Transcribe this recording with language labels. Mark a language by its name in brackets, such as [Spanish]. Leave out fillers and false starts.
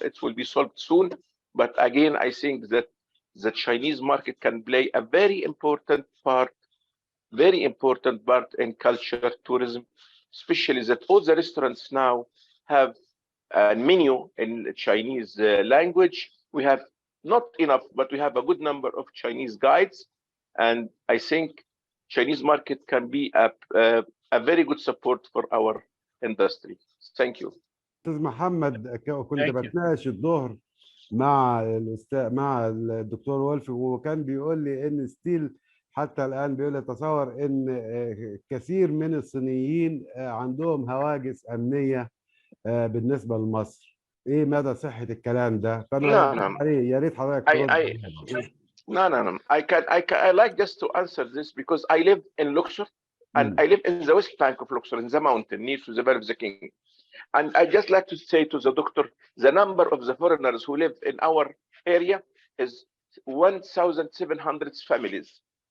[English] It will be solved soon. But again, I think that the Chinese market can play a very important part in culture tourism, especially that all the restaurants now have a menu in Chinese language. We have not enough, but we have a good number of Chinese guides. And I think Chinese market can be a very good support for our industry. Thank you. [Arabic] استاذ محمد كنت بتناقش الظهر مع الدكتور وولف، وكان بيقول لي ان ستيل حتى الان بيقول لي تصور ان كثير من الصينيين عندهم هواجس امنيه بالنسبه لمصر. ايه مدى صحه الكلام ده؟ فانا يا ريت حضرتك ترد. [English] No. I like just to answer this because I live in Luxor and I live in the west bank of Luxor in the mountain near to the Valley of the King. And I just like to say to the doctor, the number of the foreigners who live in our area is 1,700 families.